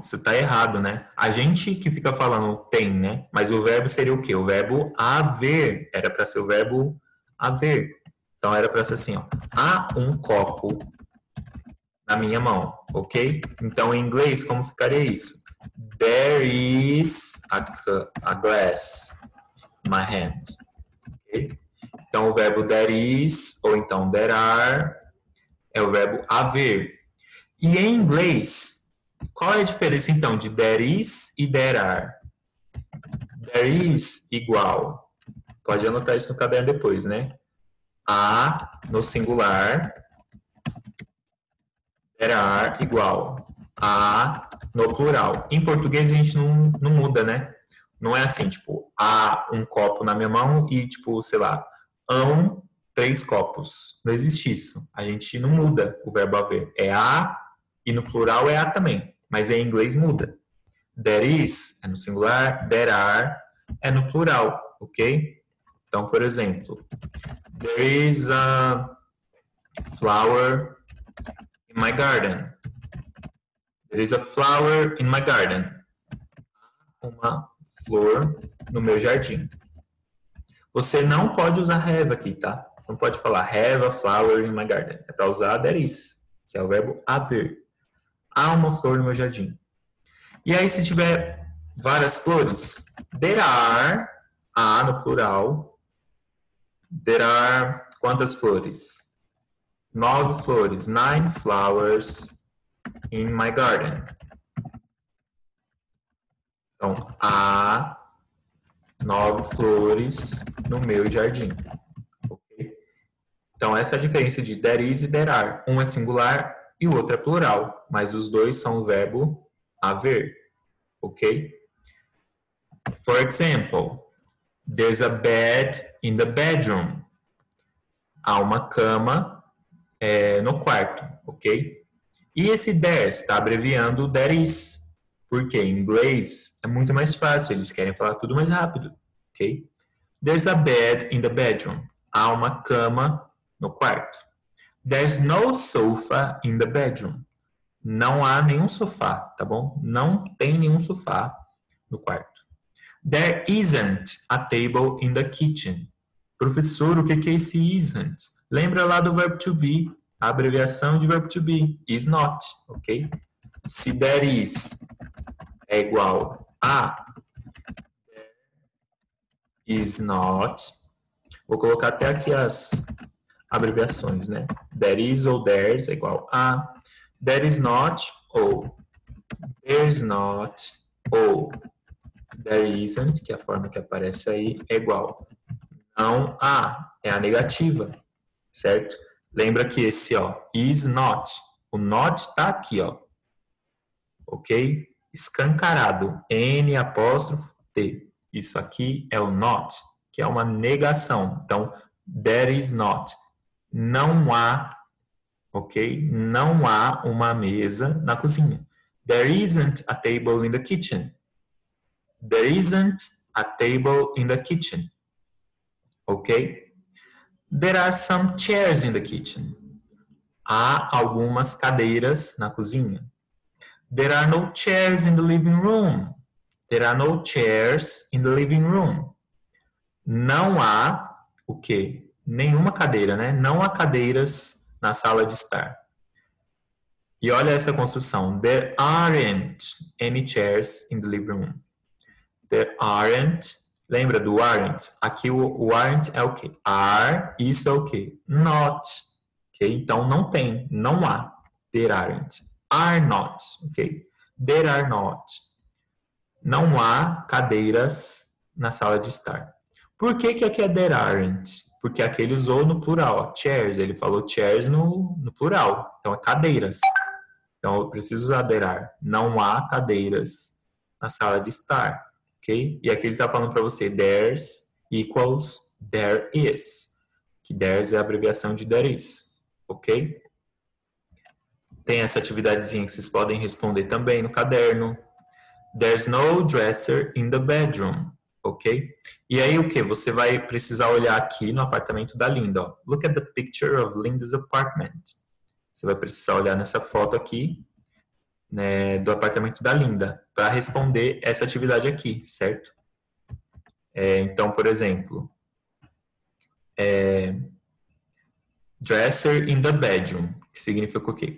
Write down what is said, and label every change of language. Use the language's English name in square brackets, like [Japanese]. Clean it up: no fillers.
[Portuguese] Isso tá errado, né? A gente que fica falando tem, né? Mas o verbo seria o quê? O verbo haver. Era para ser o verbo haver. Então era para ser assim, ó. Há um copo na minha mão, ok? Então em inglês como ficaria isso? [English] There is a glass in my hand. Okay? [Portuguese] Então o verbo there is ou então there are é o verbo haver. E em inglês, qual é a diferença então de there is e there are? There is igual, pode anotar isso no caderno depois, né? A no singular, there are igual a no plural. Em português a gente não muda, né? Não é assim, tipo, há um copo na minha mão e, tipo, sei lá, hão 3 copos. Não existe isso. A gente não muda o verbo haver. É a e no plural é a também. Mas em inglês muda. There is é no singular, there are é no plural, ok? Então, por exemplo, [English] there is a flower in my garden. There is a flower in my garden. [Portuguese] Uma flor no meu jardim. Você não pode usar have aqui, tá? Você não pode falar [English] have a flower in my garden. [Portuguese] É para usar there is, que é o verbo haver. Há uma flor no meu jardim. E aí, se tiver várias flores, there are, há no plural, There are quantas flores? 9 flores. [English] 9 flowers in my garden. [Portuguese] Então, há 9 flores no meu jardim. Okay? Então, essa é a diferença de there is e there are. Um é singular e o outro é plural, mas os dois são o verbo haver. [English] Ok? For example, there's a bed in the bedroom. [Portuguese] Há uma cama no quarto, ok? E esse there está abreviando there is, porque em inglês é muito mais fácil, eles querem falar tudo mais rápido, ok? [English] There's a bed in the bedroom. [Portuguese] Há uma cama no quarto. [English] There's no sofa in the bedroom. [Portuguese] Não há nenhum sofá, tá bom? Não tem nenhum sofá no quarto. [English] There isn't a table in the kitchen. [Portuguese] Professor, o que é esse isn't? Lembra lá do verbo to be, a abreviação de verbo to be, is not, ok? Se there is é igual a is not, vou colocar até aqui as abreviações, né? There is ou there's é igual a, there is not ou there's not ou there isn't, que é a forma que aparece aí, é igual. Não há, é a negativa, certo? Lembra que esse, ó, is not, o not tá aqui, ó, ok? Escancarado, N apóstrofo T. Isso aqui é o not, que é uma negação. Então, there is not. Não há, ok? Não há uma mesa na cozinha. [English] There isn't a table in the kitchen. There isn't a table in the kitchen. Ok? There are some chairs in the kitchen. [Portuguese] Há algumas cadeiras na cozinha. [English] There are no chairs in the living room. There are no chairs in the living room. [Portuguese] Não há o quê? Nenhuma cadeira, né? Não há cadeiras na sala de estar. E olha essa construção. [English] There aren't any chairs in the living room. [Portuguese] There aren't. Lembra do aren't? Aqui o aren't é o quê? Are, isso é o quê? Not. Okay? Então não tem, não há. There aren't. Are not. Okay? There are not. Não há cadeiras na sala de estar. Por que aqui é there aren't? Porque aqui ele usou no plural. Ó, chairs, ele falou chairs no plural. Então é cadeiras. Então eu preciso usar there are. Não há cadeiras na sala de estar. Okay? E aqui ele está falando para você, [English] there's equals there is. [Portuguese] Que there's é a abreviação de there is. Ok? Tem essa atividadezinha que vocês podem responder também no caderno. [English] There's no dresser in the bedroom. [Portuguese] Ok? E aí o que? Você vai precisar olhar aqui no apartamento da Linda. Ó. [English] Look at the picture of Linda's apartment. [Portuguese] Você vai precisar olhar nessa foto aqui, né, do apartamento da Linda, para responder essa atividade aqui, certo? Então, por exemplo, [English] dresser in the bedroom, [Portuguese] que significa o quê?